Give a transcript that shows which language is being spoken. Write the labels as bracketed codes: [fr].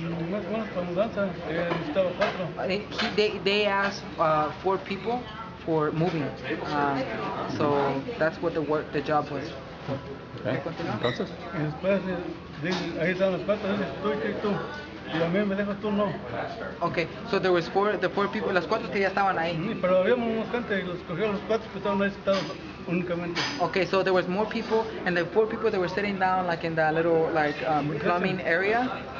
[es] Más o menos para mudanza, necesitaba 4. [en] They asked 4 people for moving, so that's what the job was. [es] Entonces. Y después ahí estaban las 4, dice tú y tú. Y a mí me dejas tú no. [en] Okay, so there was the 4 people, [es] las 4 que ya estaban ahí. Pero habíamos unos gente y los cogieron los 4 que estaban ahí sentados únicamente. [en] Okay, so there was more people, and the 4 people that were sitting down, like in that little plumbing area.